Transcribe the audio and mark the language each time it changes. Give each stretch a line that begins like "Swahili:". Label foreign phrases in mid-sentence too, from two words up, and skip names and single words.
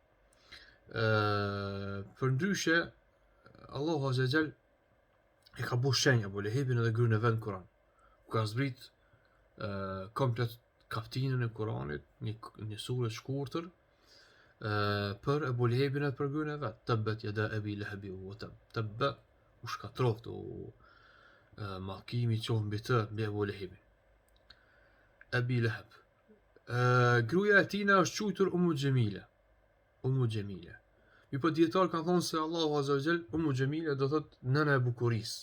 Albanian: Përndryshe Allahu
Arabic: عز وجل
Albanian: e ka bërë shenjë Ebu Lehebin edhe gruan e vet në Kur'an. Ku ka zbrit komplet kaptinën e Kur'anit, një sure të shkurtër për Ebu Lehebin e për gruan e vet.
Arabic: تبت يدا أبي لهب وتب.
Albanian: Tabba u shkatroft mallkimi qoftë mbi të, mbi Ebu Lehebin. Abi Lahab. Gruaja e tij është quajtur Ummu Jamila. Ummu Jamila. Mi po dietar kanë thonë se Allahu
Arabic: عز وجل
Albanian: Ummu Jamila do thot nëna e bukurisë.